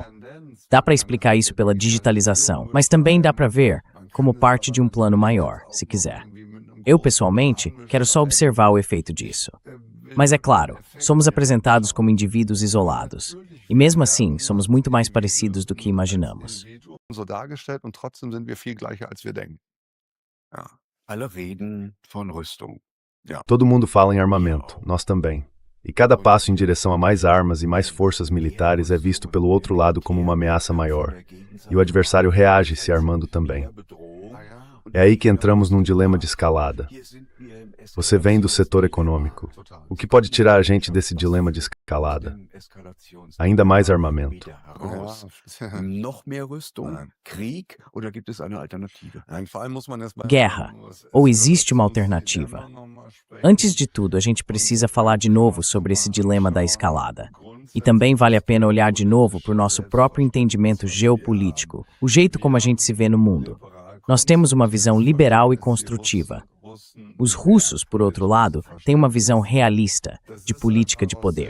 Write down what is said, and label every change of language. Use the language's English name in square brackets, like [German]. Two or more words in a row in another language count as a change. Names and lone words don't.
[Portuguese] Dá para explicar isso pela digitalização, mas também dá para ver como parte de um plano maior, se quiser. Eu, pessoalmente, quero só observar o efeito disso. Mas é claro, somos apresentados como indivíduos isolados. E mesmo assim, somos muito mais parecidos do que imaginamos. [German] so dargestellt und trotzdem sind wir viel gleicher, als wir denken. Ja. Alle reden von Rüstung. [Portuguese] Todo mundo fala em armamento, nós também. E cada passo em direção a mais armas e mais forças militares é visto pelo outro lado como uma ameaça maior. E o adversário reage se armando também. É aí que entramos num dilema de escalada. Você vem do setor econômico. O que pode tirar a gente desse dilema de escalada? Ainda mais armamento. [German] Noch mehr Rüstung, Krieg oder gibt es eine Alternative? Vor allem muss man erst mal [Portuguese] Guerra. Ou existe uma alternativa? Antes de tudo, a gente precisa falar de novo sobre esse dilema da escalada. E também vale a pena olhar de novo para o nosso próprio entendimento geopolítico, o jeito como a gente se vê no mundo. Nós temos uma visão liberal e construtiva. Os russos, por outro lado, têm uma visão realista de política de poder.